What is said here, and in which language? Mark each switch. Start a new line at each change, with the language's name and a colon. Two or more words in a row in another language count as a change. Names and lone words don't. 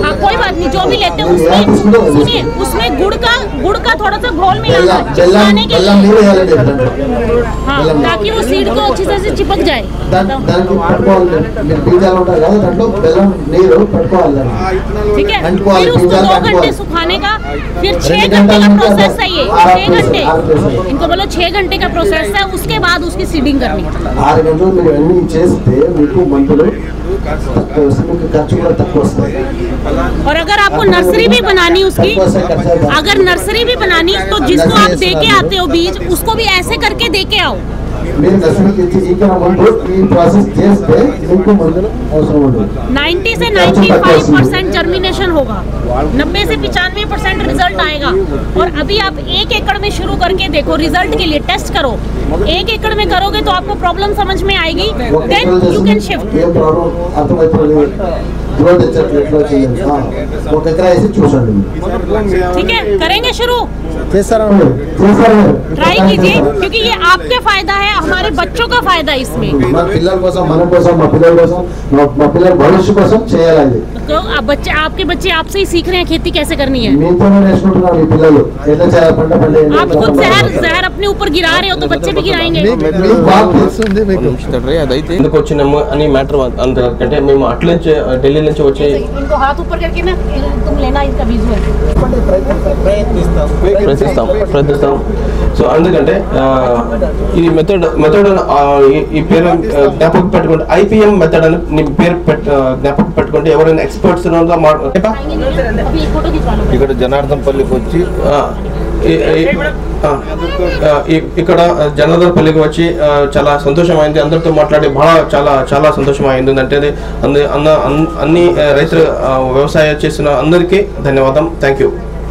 Hindi: हाँ कोई बात नहीं, जो भी लेते हैं उसमें सुनिए, उसमें गुड़ का थोड़ा सा घोल मिलाना चिपकाने के लिए, हाँ, ताकि वो सीड को अच्छी तरह से चिपक जाए। ठीक है, फिर उसको 2 घंटे सुखाने का, फिर 6 घंटे का प्रोसेस है ये, 6 घंटे, इनको बोलो 6 घंटे का प्रोसेस है, उसके बाद उसकी सीडिंग करनी।
Telugu: 6 గంటలు మీరు అన్ని చేస్తే మీకు మందులు ఖర్చు కూడా తక్కువ వస్తాయి।
Hindi: और अगर आपको नर्सरी भी बनानी उसकी, अगर नर्सरी भी बनानी तो जिसको आप दे के आते हो बीज, उसको भी ऐसे करके दे के आओ।
Telugu: మీరు నర్సరీకి ఇచ్చి ఈ ముందు ఈ ప్రాసెస్ చేస్తే మీకు మందులు అవసరం ఉండదు।
Hindi: 90 से 95% जर्मिनेशन होगा, 90 से 95% रिजल्ट आएगा। और अभी आप 1 एकड़ में शुरू करके देखो, रिजल्ट के लिए टेस्ट करो। 1 एकड़ में करोगे तो आपको प्रॉब्लम समझ में आएगी,
English: then you can shift.
Telugu: ఏ ప్రాబ్లం అర్థమైపోయింది, గ్రోత్ ఎట్లా చేయాలి, ఒక ఎకరా వేసి చూడండి।
Hindi: ठीक है, करेंगे शुरू,
Telugu: చేస్తారా?
Hindi: ट्राई कीजिए, क्योंकि ये आपके फायदा है, हमारे बच्चों का फायदा है इसमें।
Telugu: మా పిల్లల కోసం, మన కోసం, మా పిల్లల కోసం, మా పిల్లల భవిష్య కోసం చేయాలి।
Hindi: तो बच्चे, आपके बच्चे आपसे ही सीख रहे हैं खेती कैसे करनी है।
Telugu: మీతోనే నేర్చుకుంటున్నారు మీ పిల్లలు ఎట్లా చేయాలి, పంట పండించాలి।
Hindi: आप खुद जहर अपने ऊपर गिरा रहे हो तो बच्चे भी गिराएंगे।
Telugu: అదైతే ఎందుకు వచ్చినాము అని మ్యాటర్ అందుకంటే మేము అట్ల నుంచి ఢిల్లీ నుంచి వచ్చి
Hindi: इनको हाथ ऊपर करके ना तुम लेना इसका विजुअल।
Telugu: ప్రయత్నిస్తాం। సో అందుకంటే ఈ మెథడ్ ఈ పేరు జ్ఞాపకం పెట్టుకుంటే IPM మెథడ్ అని నీ పేరు జ్ఞాపకం పెట్టుకుంటే ఎవరైనా ఎక్స్పర్ట్స్
Hindi: अभी एक फोटो खिंचवा लो।
Telugu: ఇక్కడ జనార్దన్పల్లికి వచ్చి ఇక్కడ జనార్దన్పల్లికి వచ్చి చాలా సంతోషమైంది, అందరితో మాట్లాడి చాలా సంతోషమైంది। అంటే అన్ని రైతులు వ్యవసాయం చేసిన అందరికీ ధన్యవాదం,
English: thank you.